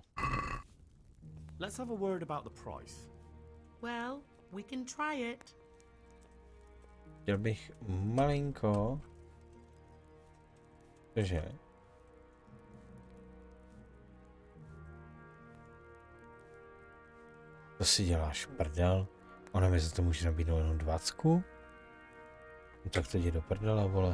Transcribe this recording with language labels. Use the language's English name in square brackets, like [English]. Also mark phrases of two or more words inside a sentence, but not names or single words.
[English] Let's have a word about the price. Well, we can try it. [Czech] Chtěl bych malinko... Cože? To si děláš prdel? Ona mi za to může nabídnout jenom 20? No tak to jdi do prdela, vole.